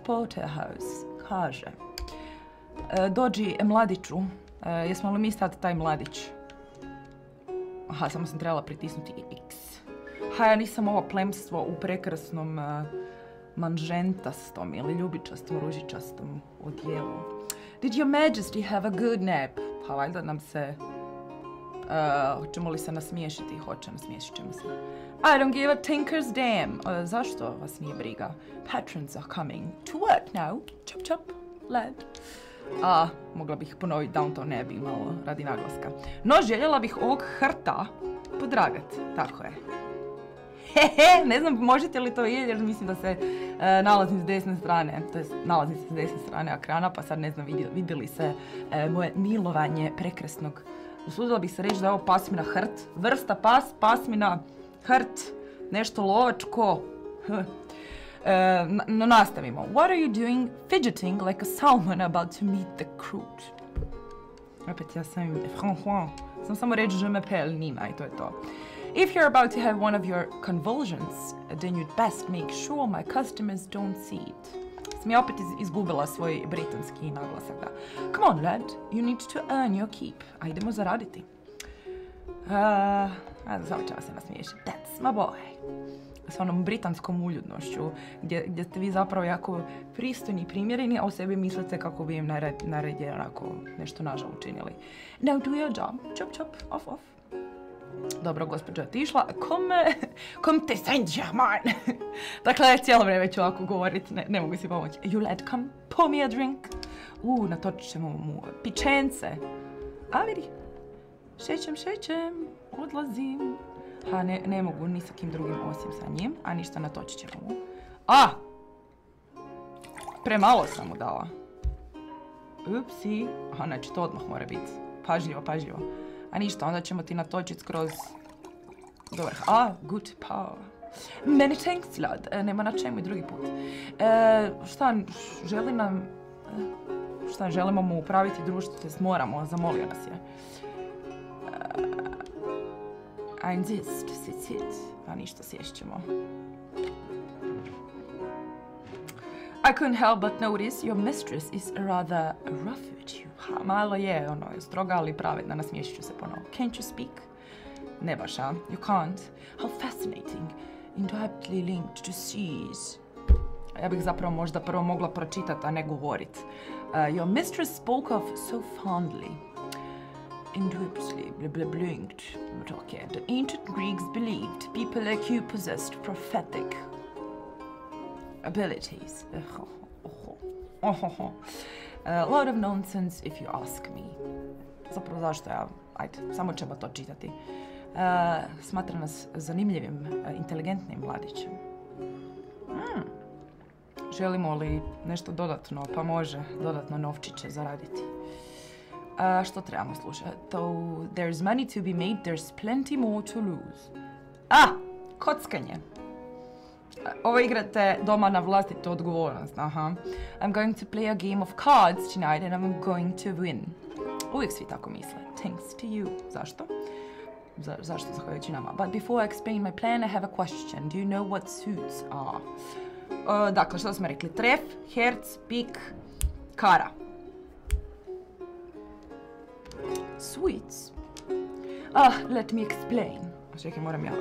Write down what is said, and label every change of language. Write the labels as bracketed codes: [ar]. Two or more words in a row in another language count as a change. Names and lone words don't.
[hr] Porterhouse kaže. Dođi, mladiću. Jesmo li mi sad taj mladić? Aha, samo sam trebala pritisnuti X. Ja nisam ovo plemstvo u prekrasnom manžentastom ili ljubičastom, ružičastom odjelu. [en] Did your majesty have a good nap? [hr] Pa valjda nam se... hoćemo li se nasmiješiti? Hoće, nasmiješit ćemo se. [en] I don't give a tinker's damn. [hr] Zašto vas nije briga? [en] Patrons are coming to work now. Chop chop, lad. [hr] Mogla bih ponoviti Downton Abbey malo radi naglaska. No, željela bih ovog hrta podragat. Tako je. Ne znam, možete li to vidjeti jer mislim da se nalazim s desne strane. To jest, nalazim se s desne strane ekrana, pa sad ne znam vidjeli se moje milovanje prekrasnog. Usudila bih se reći da je ovo pasmina hrt. Vrsta pasmina hrt, nešto lovačko. No, nastavimo. [en] What are you doing fidgeting like a salmon about to meet the crude? [hr] Opet ja sam sam samo reći [fr] je m'appelle [hr] Nina i to je to. [en] If you're about to have one of your convulsions, then you'd best make sure my customers don't see it. [hr] Sam ja opet izgubila svoj britanski naglasak, da. [en] Come on, lad, you need to earn your keep. [hr] Ajdemo zaraditi. Samo ćemo se nasmiješiti. [en] That's my boy. [hr] s onom britanskom uljudnošću, gdje ste vi zapravo jako pristojni i primjereni, a o sebi mislite kako bi im naredje onako nešto nažal učinili. [en] Now do your job. Chop, chop, off, off. [hr] Dobro, gospođa je otišla. [en] Come te Saint-Germain. [hr] Dakle, cijelo vrijeme ću ovako govoriti, ne mogu si pomoći. [en] You lad, come, pour me a drink. [hr] Natočit ćemo mu pičence. A vidi, šećem, odlazim. Ne mogu ni sa kim drugim osim sa njim, a ništa, natočit ćemo mu. Premalo sam mu dala. Upsi. Znači to odmah mora biti. Pažljivo. A ništa, onda ćemo ti natočiti skroz do vrha. [en] Good power. Many thanks, lad. [hr] Nema na čemu i drugi put. Želimo mu upraviti društvo, te moramo, zamolio nas je. [en] I insist, sit. [hr] A ništa, sješćemo. [en] I couldn't help but notice your mistress is rather rough with you. [hr] Malo je, stroga, ali pravedna, nasmiješit ću se ponovo. [en] Can't you speak? [hr] Ne baš, [en] You can't. How fascinating. Indirectly linked to seas. [hr] Ja bih zapravo možda prvo mogla pročitati, a ne govorit. [en] Your mistress spoke of so fondly. Indubitably linked. Okay. The ancient Greeks believed people like you possessed prophetic abilities. A lot of nonsense if you ask me. [hr] Zapravo zašto ja? Ajde, samo ćemo to čitati. Smatra nas zanimljivim, inteligentnim mladićem. Želimo li nešto dodatno? Pa može dodatno novčiće zaraditi. Što trebamo slušati? [en] Though there's money to be made, there's plenty more to lose. [hr] Kockanje. Ovo igrate doma na vlastitu odgovornost. [en] I'm going to play a game of cards tonight and I'm going to win. [hr] Uvijek svi tako misle. [en] Thanks to you. [hr] Zašto? Zašto zahvaljujući nama? [en] But before I explain my plan, I have a question. Do you know what suits are? [hr] Dakle, što smo rekli? Tref, herc, pik, kara. [en] Sweets. Let me explain. [hr] Čekaj, moram ja.